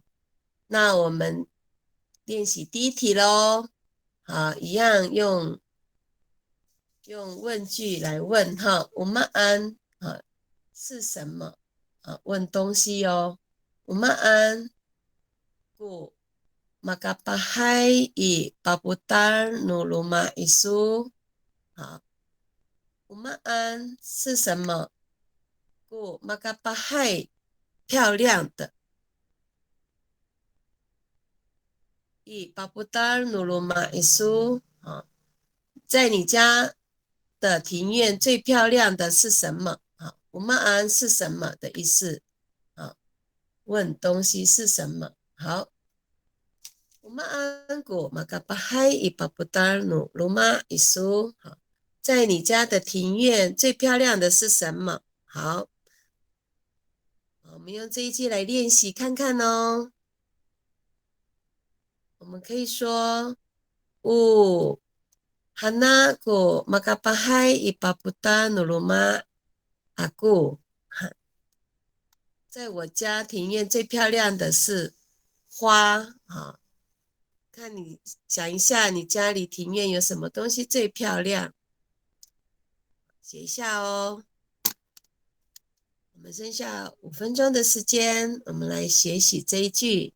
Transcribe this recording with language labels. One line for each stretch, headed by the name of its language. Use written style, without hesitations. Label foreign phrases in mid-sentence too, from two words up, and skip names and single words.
Chinese: 那我们练习第一题咯，一样用问句来问哈，我们安是什么？问东西哦。我们安故
Amis: magapahay i paputar no luma isu。
Chinese: 好，我们安是什么？故magapahay漂亮的。
Amis: i paputar no luma isu。
Chinese: 在你家的庭院最漂亮的是什么？我们安是什么的意思？问东西是什么？好，我们安古
Amis: magapahay i paputar no luma isu。
Chinese: 在你家的庭院最漂亮的是什么？好，我们用这一句来练习看看哦。我们可以说
Amis: Hana ko magapahay i paputar no luma aku。
Chinese: 在我家庭院最漂亮的是花。看你想一下，你家里庭院有什么东西最漂亮？写一下哦。我们剩下5分钟的时间，我们来学习这一句。